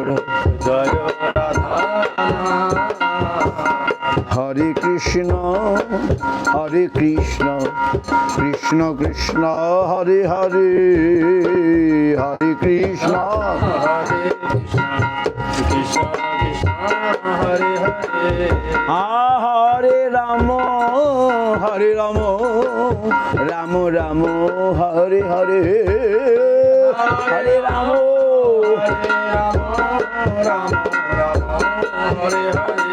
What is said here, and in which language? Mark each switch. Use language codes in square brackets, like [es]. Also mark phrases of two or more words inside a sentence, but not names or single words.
[sa] জয় রাধা হরে কৃষ্ণ কৃষ্ণ কৃষ্ণ হরে হরে হরে কৃষ্ণ হরে কৃষ্ণ কৃষ্ণ কৃষ্ণ হরে হরে হরে রাম রাম রাম হরে হরে হরে রাম রাম রাম হরে হরে